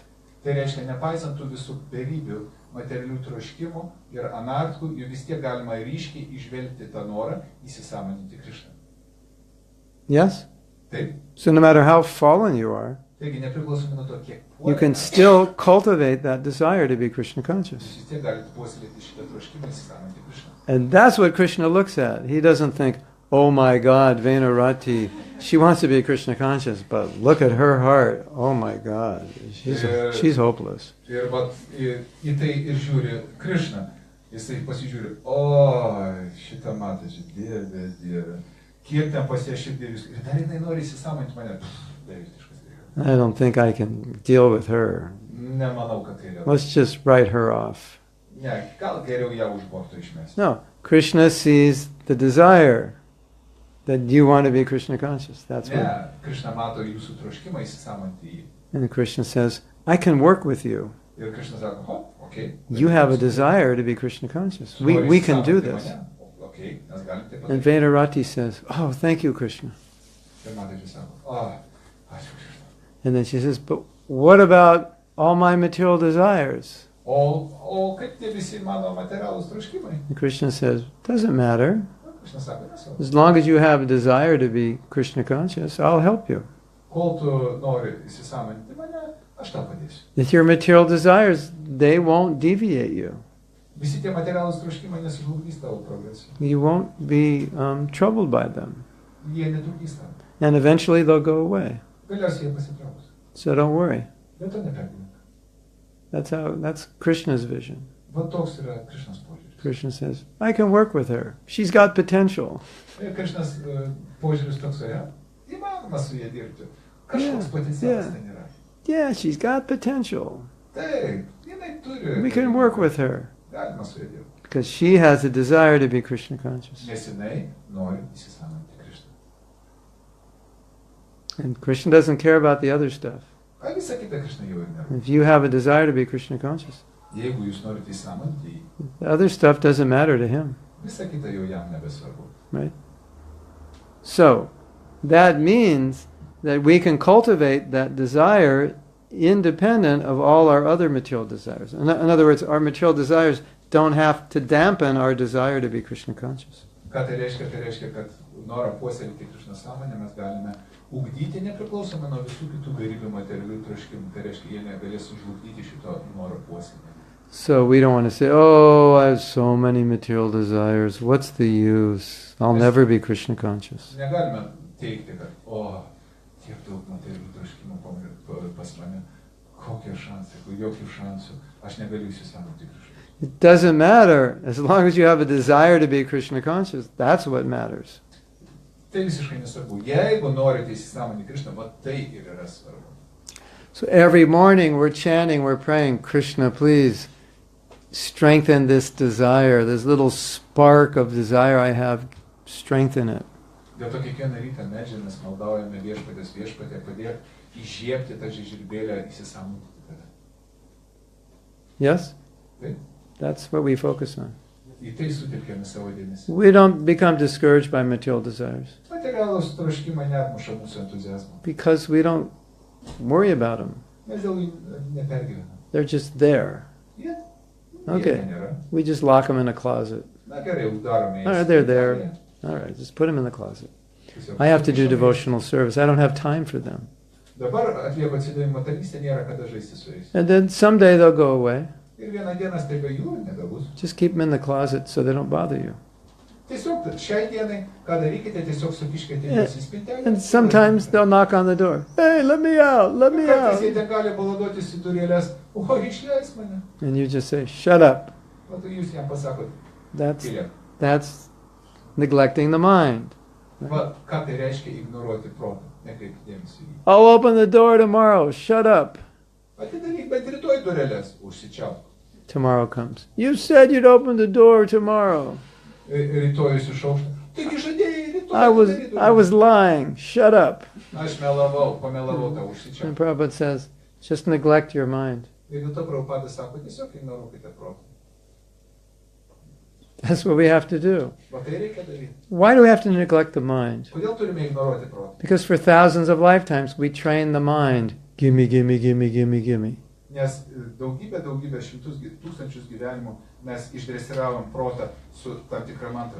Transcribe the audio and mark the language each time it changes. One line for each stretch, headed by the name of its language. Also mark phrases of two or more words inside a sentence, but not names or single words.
Lithuanian: Tai reiškia, nepaisant tų visų beribių materialių troškimų ir anartkų, jų vis tiek galima ryškiai išvelgti tą norą įsisąmoninti Krišną.
English: Yes?
Lithuanian: Taip.
English: So no matter how fallen you are,
Lithuanian: Taigi nepriklausomai nuo to, kiek
English: you can still cultivate that desire to be Krishna conscious.
Lithuanian: jūs vis tiek galite puoselėti šitą troškimą įsisąmoninti Krišną.
English: And that's what Krishna looks at. He doesn't think, oh my God, Venarati, she wants to be Krishna conscious, but look at her heart. Oh my God, she's hopeless.
Lithuanian: Ir vat, į tai ir žiūri Krišna. Jisai pasižiūri, oi, šitą matosi, Dieve. Kiek ten pas ją širdį viską. Ir dar jinai nori įsisąmoninti mane. Beviltiškas dalykas.
English: I don't think I can deal with her.
Lithuanian: Nemanau, kad tai yra.
English: Let's just write her off.
Lithuanian: Ne, gal geriau ją už borto išmesti.
English: No, Krishna sees the desire that you want to be Krishna conscious. That's
Lithuanian: Ne,
English: what.
Lithuanian: Krišna mato jūsų troškimą įsisąmoninti jį.
English: And Krishna says, I can work with you.
Lithuanian: Ir Krišna sako, okei.
English: You have a desire to be Krishna conscious. We can do this.
Lithuanian: Okei, mes galim taip
English: And
Lithuanian: padaryti.
English: Venarati says, oh, thank you, Krishna.
Lithuanian: Ir matai, jis sako, ačiū Krišna.
English: And then she says, but what about all my material desires?
Lithuanian: O kaip tie visi mano materialūs troškimai?
English: And Krishna says, doesn't matter.
Lithuanian: Krišna sako, nesvarbu.
English: As long as you have a desire to be Krishna conscious, I'll help you.
Lithuanian: Kol tu nori įsisąmoninti mane, aš tau padėsiu.
English: If your material desires, they won't deviate you.
Lithuanian: Visi tie materialūs troškimai nesužlugdys tavo progresą.
English: You won't be troubled by them.
Lithuanian: Jie netrukdys tau.
English: And eventually they'll go away.
Lithuanian: Galiausiai jie pasitrauks.
English: So don't worry.
Lithuanian: Bet to nepergyvenk.
English: That's Krishna's vision.
Lithuanian: Va toks yra Krišnos požiūris.
English: Krishna says, I can work with her. She's got potential.
Lithuanian: Ir Krišnos požiūris toks yra. Įmanoma su jie dirbti. Kažkoks potencialas ten yra.
English: Yeah, she's got potential.
Lithuanian: Taip, jinai turi.
English: We can work with her.
Lithuanian: Galima su jie dirbti.
English: Because she has a desire to be Krishna conscious.
Lithuanian: Nes jinai nori įsisąmoninti Krišną.
English: And Krishna doesn't care about the other stuff.
Lithuanian: Ką visa kita Krišna jau ir nėra.
English: If you have a desire to be Krishna conscious,
Lithuanian: Jeigu jūs norite įsisąmoninti jį,
English: the other stuff doesn't matter to him,
Lithuanian: visa kita jau jam nebesvarbu.
English: right? So, that means that we can cultivate that desire independent of all our other material desires. In other words, our material desires don't have to dampen our desire to be Krishna conscious.
Lithuanian: Ką tai reiškia? Tai reiškia, kad norą puoselėti Krišnos sąmonę mes galime ugdyti nepriklausomai nuo visų kitų gėrybių materialių troškimų. Tai reiškia, jie negalės užlugdyti šito noro puoselėjimo.
English: So we don't want to say, oh, I have so many material desires. What's the use? I'll never be Krishna conscious.
Lithuanian: Negalime teikti, kad, tiek daug materialių troškimų pas mane, kokie šansai, jokių šansų, aš negaliu įsisąmoninti Krišnos.
English: It doesn't matter. As long as you have a desire to be Krishna conscious, that's what matters.
Lithuanian: Tai visiškai nesvarbu. Jeigu norite įsisąmoninti Krišną, va tai ir yra svarbu.
English: So every morning we're chanting, we're praying, Krishna, please strengthen this desire, this little spark of desire I have, strengthen it.
Lithuanian: Dėl to kiekvieną rytą medžiamės, maldaujame viešpatė, padėk įžiebti tą žiežirbėlę, įsisąmoninti tave.
English: Yes?
Lithuanian: Taip?
English: That's what we focus on.
Lithuanian: Į tai sutelkėme savo dėmesį.
English: We don't become discouraged by material desires
Lithuanian: Materialūs troškimai neatmuša mūsų entuzijazmo.
English: because we don't worry about them.
Lithuanian: Mes dėl jų nepergyvename.
English: They're just there.
Lithuanian: Jie
English: Okay.
Lithuanian: nėra.
English: We just lock them in a closet.
Lithuanian: Na gerai, uždarome.
English: All right, they're there. All right, just put them in the closet. I have to do devotional service. I don't have time for them.
Lithuanian: Dabar atlieku atsidavimo tarnystę, nėra kada žaisti su jais.
English: And then someday they'll go away.
Lithuanian: Ir vieną dieną staiga jų nebebus.
English: Just keep them in the closet so they don't bother you.
Lithuanian: Tiesiog šiai dienai, ką darykite, tiesiog sukiškite juos į spintelę.
English: And sometimes they'll knock on the door. Hey, let me out, let me
Lithuanian: Kartais jie
English: out.
Lithuanian: ten gali baladotis į durėlės. O, išleis mane.
English: And you just say, shut up.
Lithuanian: O tai jūs jam pasakot,
English: That's
Lithuanian: tylėk.
English: that's neglecting the mind.
Lithuanian: Va, ką tai reiškia ignoruoti protą, nekreipti dėmesį į jį.
English: I'll open the door tomorrow. Shut up.
Lithuanian: Atidaryk, bet rytoj durėlės, užsičiauk.
English: Tomorrow comes. You said you'd open the door tomorrow.
Lithuanian: Rytoj jūs išaušta. Taigi žadėjai rytoj.
English: I was lying. Shut up.
Lithuanian: Aš pamelavau tą užsičiauk.
English: And Prabhupada says, just neglect your mind.
Lithuanian: Ir dėl to Prabhupada sako, tiesiog ignoruokite protą.
English: That's what we have to do.
Lithuanian: Va tai reikia daryti.
English: Why do we have to neglect the mind?
Lithuanian: Kodėl turime ignoruoti protą?
English: Because for thousands of lifetimes we train the mind. Gimme, gimme, gimme, gimme, gimme.
Lithuanian: Nes daugybę, šimtus, tūkstančius gyvenimų mes išdresiravom protą su tam tikra mantra.